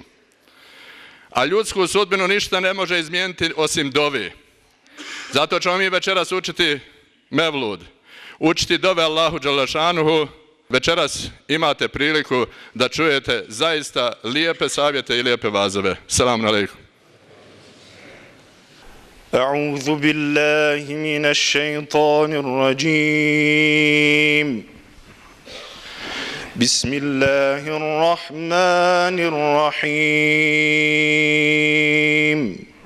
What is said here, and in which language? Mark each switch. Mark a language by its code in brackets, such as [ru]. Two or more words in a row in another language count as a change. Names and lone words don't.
[bs] A ljudsku sudbinu ništa ne može izmijeniti osim dovi. Zato ćemo mi večeras učiti mevlud, učiti dove [ar] الله جل شأنه. [bs] Večeras imate priliku da čujete zaista lijepe savjete i lijepe vazove. [ar] سلام عليكم. أعوذ بالله من الشيطان الرجيم بسم الله الرحمن الرحيم